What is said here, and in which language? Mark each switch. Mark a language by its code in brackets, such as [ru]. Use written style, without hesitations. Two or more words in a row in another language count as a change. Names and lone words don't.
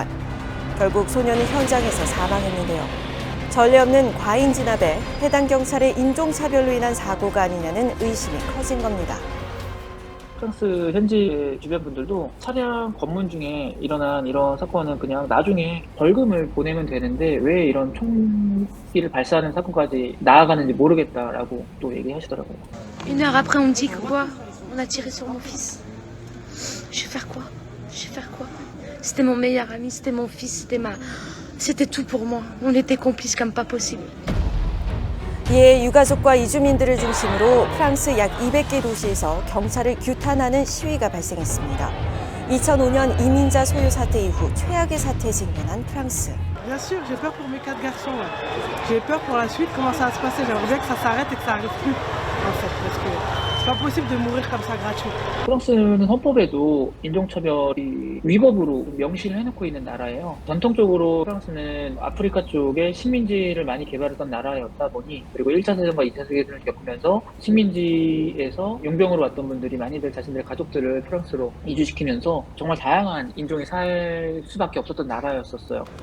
[ko] 결국 소년이 현장에서 사망했는데요. 전례 없는 과잉 진압에 해당 경찰의 인종차별로 인한 사고가 아니냐는 의심이 커진 겁니다. 프랑스 현지 주변 분들도 차량 검문 중에 일어난 이런 사건은 그냥 나중에 벌금을 보내면 되는데 왜 이런 총기를 발사하는 사건까지 나아가는지 모르겠다라고 또 얘기하시더라고요. [fr] Une heure après, on me dit que quoi? On a tiré sur mon fils. Je vais faire quoi? Je vais faire quoi? C'était mon meilleur ami, c'était mon fils, c'était tout pour moi. On était complices comme pas possible. [ko] 이에 유가족과 이주민들을 중심으로 프랑스 약 200개 도시에서 경찰을 규탄하는 시위가 발생했습니다. 2005년 이민자 소유 사태 이후 최악의 사태에 직면한 프랑스. [fr] Bien sûr, j'ai peur pour mes 4 garçons. Ouais. J'ai peur pour la suite, comment ça va se passer. J'aimerais bien que ça s'arrête et que ça arrive plus, en fait, parce que c'est pas possible de mourir comme ça gratuit. [ko] 프랑스는 헌법에도 인종차별이 위법으로 명시를 해놓고 있는 나라예요. 전통적으로 프랑스는 아프리카 쪽에 식민지를 많이 개발했던 나라였다 보니 그리고 1차 세계대전과 2차 세계대전을 겪으면서 식민지에서 용병으로 왔던 분들이 많이들 자신들의 가족들을 프랑스로 이주시키면서 정말 다양한 인종이 살 수밖에 없었던 나라였었어요.